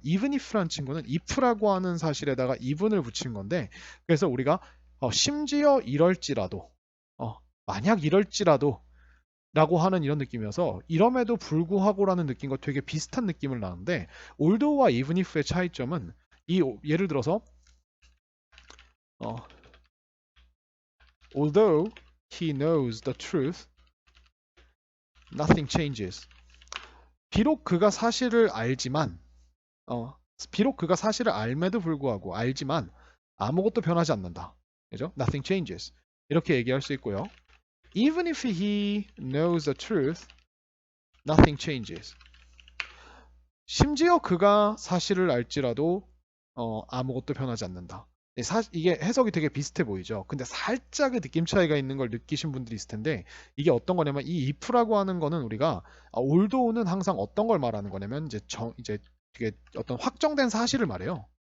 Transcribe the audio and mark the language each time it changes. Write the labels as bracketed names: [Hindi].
[Korean] even if라는 친구는 if라고 하는 사실에다가 even을 붙인 건데 그래서 우리가 심지어 이럴지라도 만약 이럴지라도 라고 하는 이런 느낌이어서 이럼에도 불구하고라는 느낌과 되게 비슷한 느낌을 나는데 although와 even if의 차이점은 예를 들어서 [English] although he knows the truth, nothing changes. [Korean] 비록 그가 사실을 알지만 비록 그가 사실을 알매도 불구하고 알지만 아무것도 변하지 않는다. 그죠? [English] Nothing changes. [Korean] 이렇게 얘기할 수 있고요. [English] Even if he knows the truth, nothing changes. [Korean] 심지어 그가 사실을 알지라도 아무것도 변하지 않는다. 이게 해석이 되게 비슷해 보이죠. 근데 살짝의 느낌 차이가 있는 걸 느끼신 분들이 있을 텐데 이게 어떤 거냐면 이 if라고 하는 거는 우리가 although는 항상 어떤 걸 말하는 거냐면 이제 되게 어떤 확정된 사실을 말해요.